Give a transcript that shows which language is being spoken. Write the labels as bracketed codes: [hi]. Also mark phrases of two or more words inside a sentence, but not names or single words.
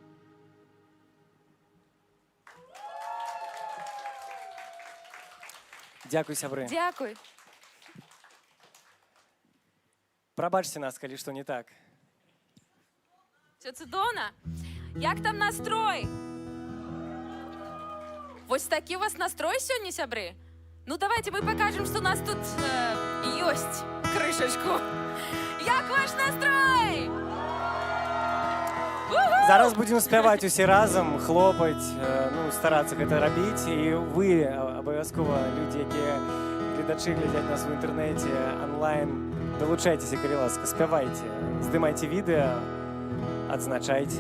[be] Дзякуй, сябры. Дякуй. Прабачце нас, калі што не так. Все цудоўна. Як там настрой? Вось такі у вас настрой сёння, сябры? Ну, [ru] давайте мы покажем, что у нас тут [be] ёсць крышачку. Як ваш настрой? Зараз будзем спяваць усе разам, хлопаць, ну, старацца гэта рабіць. І вы, абавязкова, людзі, якія гледачы глядзяць нас в інтэрнэце, онлайн, долучайцеся, калі ласка, спявайце, здымайце відэа, адзначайце.